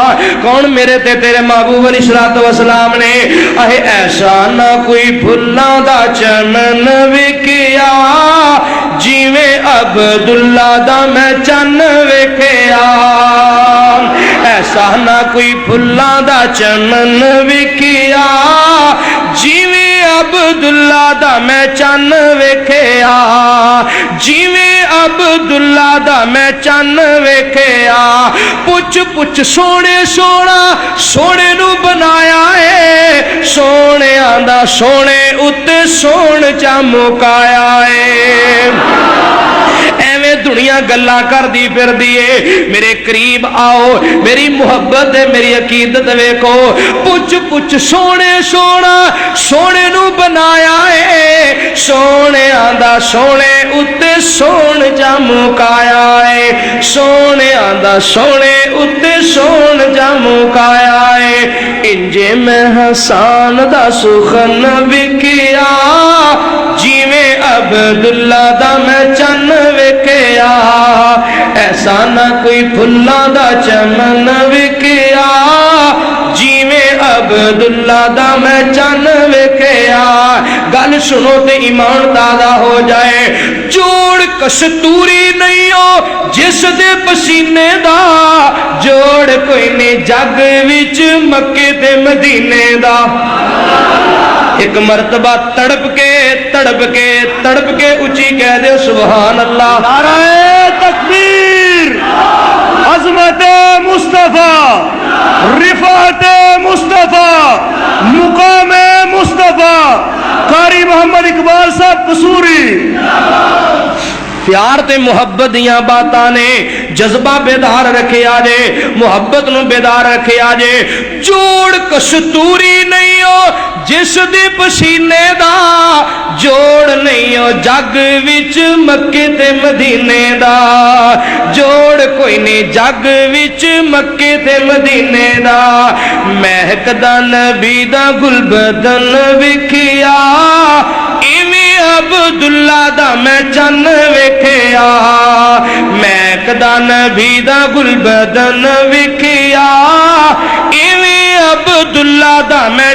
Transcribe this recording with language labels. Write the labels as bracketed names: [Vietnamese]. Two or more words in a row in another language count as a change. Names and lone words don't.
[Punjabi] کون میرے تے تیرے محبوب [Arabic] علیه الصلاة والسلام [Punjabi] نے اہے ایسا نہ کوئی پھلاں دا چمن ویکھیا، جیویں عبداللہ دا میں چن ویکھیا. ایسا نہ کوئی پھلاں دا چمن ویکھیا، جیویں عبداللہ دا میں چن ویکھیا جیویں عبداللہ دا میں چن ویکھیا پوچھ پوچھ سونے سونا سونے نو بنایا ہے سونے آندا سونے اتے سون چمکایا ہے ایویں دنیا گلا کر دی پھر دیے میرے قریب آؤ میری محبت ہے میری عقیدت ویکھو پوچھ پوچھ سونے سونا سونے نو بنایا ہے سونے آندا سونے اتے سون چمکایا ہے سونے آندا سونے اتے سون چمکایا ہے انجے میں حسان دا سخن وکھیا جیویں عبداللہ دا میں چن وکھیا ایسا نہ کوئی پھلاں دا چمن وکھیا جیویں عبداللہ دا میں چن وکھیا گل سنو تے ایمان تازہ ہو جائے جوڑ کستوری نہیں ہو جس دے پسینے دا جوڑ کوئی نہیں جگ وچ مکے تے مدینے دا ایک مرتبہ تڑپ کے اچھی کہہ دے [Arabic] سبحان اللہ [Urdu] نعرہ تکبیر عظمت مصطفیٰ رفعت مصطفیٰ مقام مصطفیٰ قاری محمد اقبال صاحب قصوری [Punjabi] پیار تے محبت دیاں باتاں نے جذبہ بیدار رکھے آجے محبت نو بیدار رکھے آجے جوڑ کستوری نہیں ہو جس دے پسینے دا جوڑ نہیں ہو جگ وچ مکے تے مدینے دا جوڑ کوئی نہیں جگ وچ مکے تے مدینے دا مہک دا نبی دا گل بدن وکھیا ایویں عبداللہ دا میں چن وکھیا مہک دا نبی دا گل بدن وکھیا ایویں عبداللہ دا میں